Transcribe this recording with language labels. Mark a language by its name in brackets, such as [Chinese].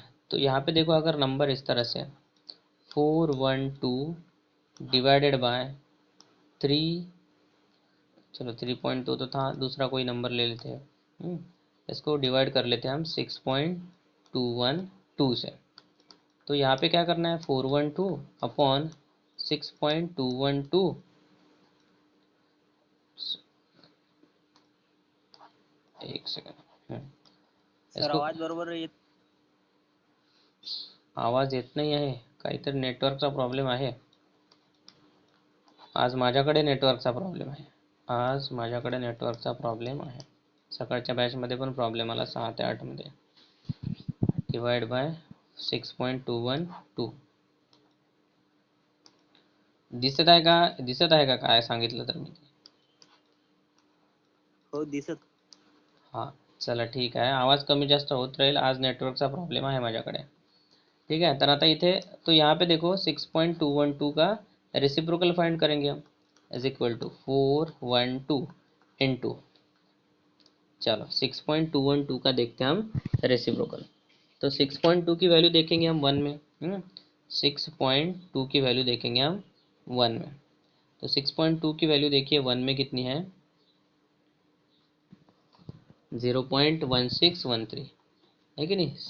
[Hindi] तो यहाँ पे देखो अगर नंबर इस तरह से 412 डिवाइडेड बाय 3, चलो 3.2 तो था, दूसरा कोई नंबर ले लेते हैं, इसको डिवाइड कर लेते हैं हम 6.212 से। तो यहाँ पे क्या करना है, 412 अपॉन 6.212, एक सेकंड, सर इसको [Marathi] आवाज बरोबर येत आवाज येत नाही आहे, काहीतरी नेटवर्कचा प्रॉब्लेम आहे, आज माझ्याकडे नेटवर्कचा प्रॉब्लेम आहे, आज माझ्याकडे नेटवर्कचा प्रॉब्लेम आहे, सकाळच्या बॅचमध्ये पण प्रॉब्लेम आला 6 ते 8 मध्ये। डिवाइड बाय 6.212 दिसत आहे का, दिसत आहे का काय सांगितलं तर मी, हो दिसत. हां चला ठीक आहे, आवाज कमी जास्त होत राहील, आज नेटवर्कचा प्रॉब्लेम आहे माझ्याकडे। [Hindi] ठीक है, [Marathi] तर आता इथे [Hindi] तो यहाँ पे देखो 6.212 का रेसिप्रोकल फाइंड करेंगे हम, इज इक्वल टू 412 इंटू, चलो 6.212 का देखते हैं हम रेसिप्रोकल। तो 6.2 की वैल्यू देखेंगे हम 1 में, 6.2 की वैल्यू देखेंगे हम 1 में, तो 6.2 की वैल्यू देखिए 1 में कितनी है, 0.1613, है कि नहीं।